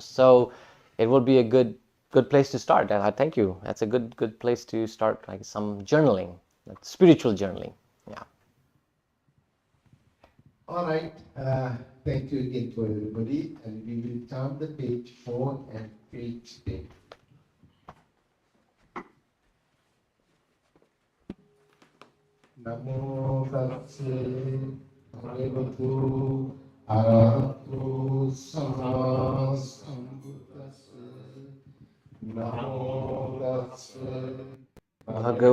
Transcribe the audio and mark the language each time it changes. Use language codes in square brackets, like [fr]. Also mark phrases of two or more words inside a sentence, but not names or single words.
[en] So it will be a good place to start. And I thank you. That's a good place to start, like some journaling, like spiritual journaling. Yeah. All right. Thank you again for everybody, and we will turn the page 4 and page 10. [pi] Namo Tassa Bhagavato Arahato Sama Sambuddhassa. Namo Tassa